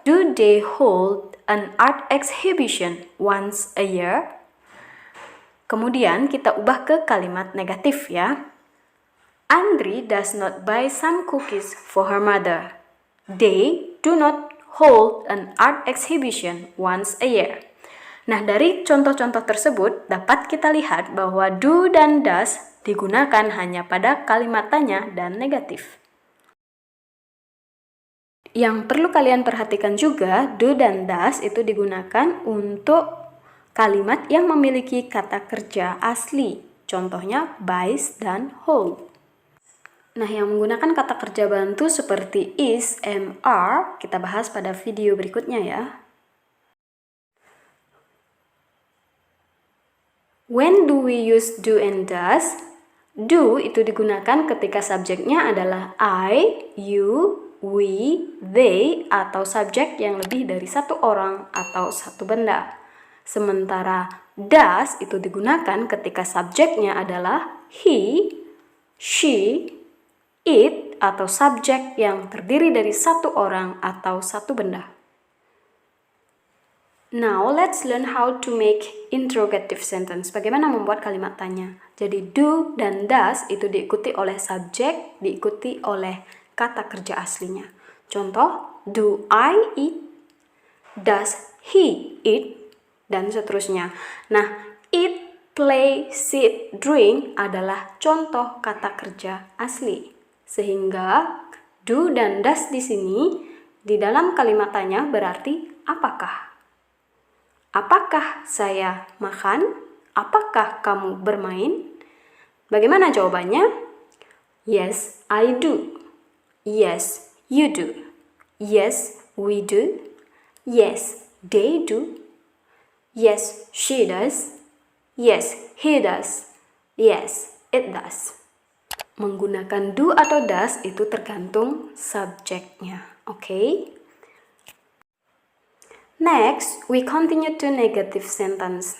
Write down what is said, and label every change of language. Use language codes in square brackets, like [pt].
[en] Do they hold an art exhibition once a year? [id] Kemudian kita ubah ke kalimat negatif ya. [en] Andri does not buy some cookies for her mother. They do not hold an art exhibition once a year. [id] Nah, dari contoh-contoh tersebut dapat kita lihat bahwa do dan does digunakan hanya pada kalimat tanya dan negatif. Yang perlu kalian perhatikan juga, do dan does itu digunakan untuk kalimat yang memiliki kata kerja asli. Contohnya buys dan hold. Nah, yang menggunakan kata kerja bantu seperti is, am, are, kita bahas pada video berikutnya ya. [en] When do we use do and does? [id] Do itu digunakan ketika subjeknya adalah I, you, we, they, atau subjek yang lebih dari satu orang atau satu benda. Sementara does itu digunakan ketika subjeknya adalah he, she, it, atau subjek yang terdiri dari satu orang atau satu benda. [en] Now, let's learn how to make interrogative sentence. [id] Bagaimana membuat kalimat tanya. Jadi, do dan does itu diikuti oleh subjek, diikuti oleh kata kerja aslinya. Contoh, [en] do I eat? Does he eat? [id] Dan seterusnya. Nah, eat, play, sit, drink adalah contoh kata kerja asli. Sehingga do dan does di sini di dalam kalimat tanya berarti apakah? Apakah saya makan? Apakah kamu bermain? Bagaimana jawabannya? [en] Yes, I do. Yes, you do. Yes, we do. Yes, they do. Yes, she does. Yes, he does. Yes, it does. [id] Menggunakan do atau does itu tergantung subjeknya, oke? [en] Next, we continue to negative sentence.